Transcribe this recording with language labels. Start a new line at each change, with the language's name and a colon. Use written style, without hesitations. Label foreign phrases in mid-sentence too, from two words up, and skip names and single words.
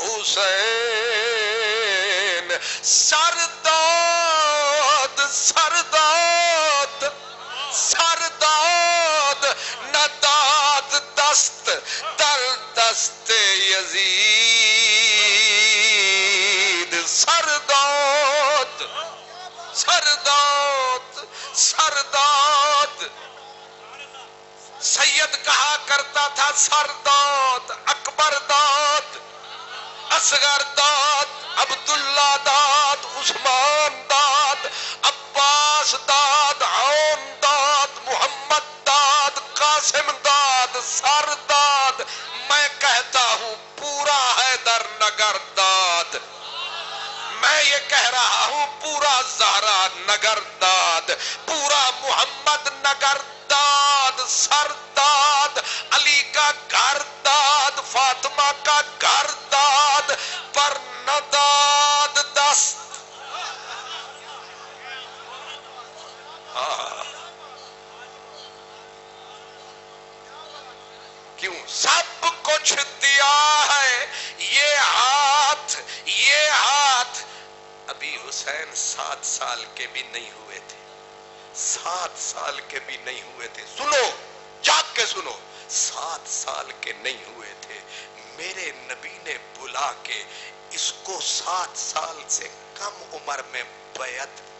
Persian: حسین، سرداد سرداد سرداد نداد دست در دست یزید، سرداد سرداد سرداد،
Urdu: سید کہا کرتا تھا
Persian: سرداد، اکبر داد، اصغر داد، عبداللہ داد، عثمان داد، عباس داد، عون داد، محمد داد، قاسم داد، سرداد،
Urdu: میں کہتا ہوں پورا حیدر نگر داد، میں یہ کہہ رہا ہوں پورا زہرا نگر داد، پورا محمد نگر داد، سرداد، علی کا گھر داد، فاطمہ کا گھر داد، پر
Persian: نداد دست۔
Urdu: کیوں؟ سب کچھ دیا ہے یہ ہاتھ، یہ ہاتھ۔ ابھی حسین 7 سال کے بھی نہیں ہوئے تھے، 7 سال کے بھی نہیں ہوئے تھے، سنو جاگ کے سنو، 7 سال کے نہیں ہوئے تھے، میرے نبی نے بلا کے اس کو 7 سال سے کم عمر میں بیعت۔